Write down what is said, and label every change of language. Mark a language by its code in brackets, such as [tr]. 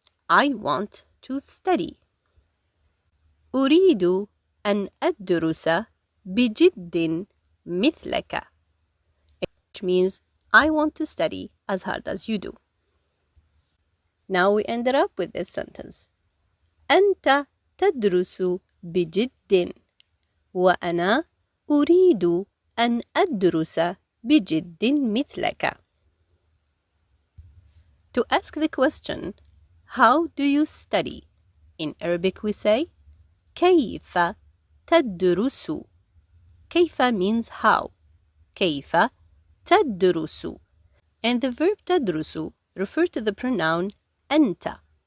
[en] I want to study. [ar] أريد أن أدرس بجد مثلك, [en] which means I want to study as hard as you do. Now we ended up with this sentence. [ar] أنت تدرس بجد وأنا أريد أن أدرس بجد مثلك. [en] To ask the question, how do you study? In Arabic we say, [ar] كيف تدرس. [en] كيف means how. [ar] كيف تدرس. [en] And the verb تدرس refer to the pronoun أنت.